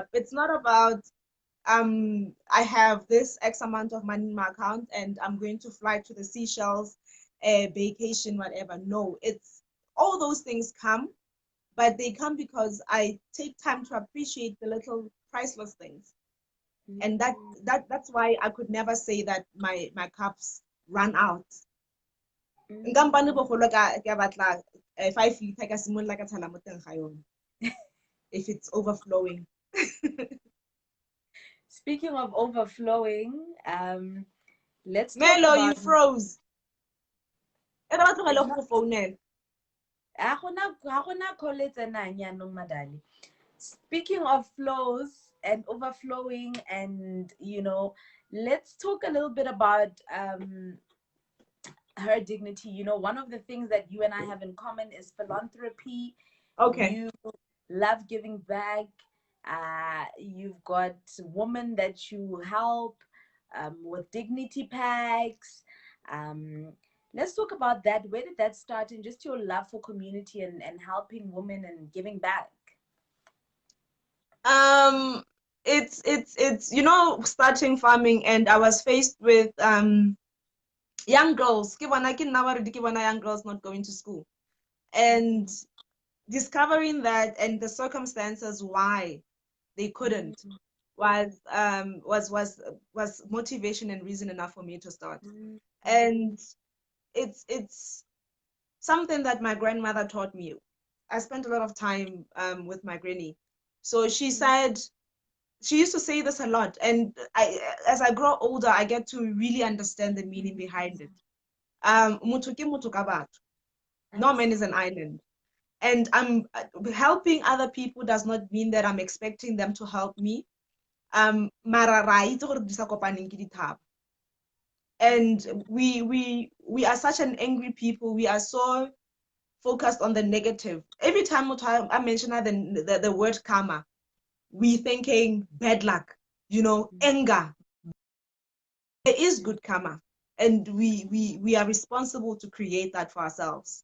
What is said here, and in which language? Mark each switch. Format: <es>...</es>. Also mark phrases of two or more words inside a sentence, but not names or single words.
<en>It's not about I have this X amount of money in my account and I'm going to fly to the Seychelles, vacation, whatever. No, it's all those things come, but they come because I take time to appreciate the little priceless things. And that's why I could never say that my cups run out.</en> <tn>Nkampane bogolo ka batla 5 liter ka simolola ka tshela mo teng ga yone</tn> <en>if it's overflowing. Speaking of overflowing, let's talk Melo, you about. froze.</en> <tn>Ere ba tlogele</tn> <en>It's</en> <tn>go</tn> <en>not.</en> <tn>go founela. Ha gona call e tsenang yaanong madali.</tn> <en>Speaking of flows and overflowing, and let's talk a little bit about her dignity. One of the things that you and I have in common is philanthropy. Okay. You love giving back. You've got women that you help with dignity packs. Let's talk about that. Where did that start? And just your love for community and helping women and giving back. Um, it's starting farming, and I was faced with young girls.</en> <tn>Ke bona</tn> <en>young girls not going to school, and discovering that and the circumstances why they couldn't was motivation and reason enough for me to start. And it's something that my grandmother taught me. I spent a lot of time with my granny. So she said, she used to say this a lot, and as I grow older, I get to really understand the meaning behind it.</en> <tn>Motho ke motho ka batho.</tn> <en>No man is an island. And I'm helping other people does not mean that I'm expecting them to help me.</en> <tn>Mara ra itse gore di sa kopaneng ke dithaba.</tn> <en>And we are such an angry people. We are so focused on the negative. Every time I mention the word karma, we thinking bad luck, anger. There is good karma, and we are responsible to create that for ourselves.</en>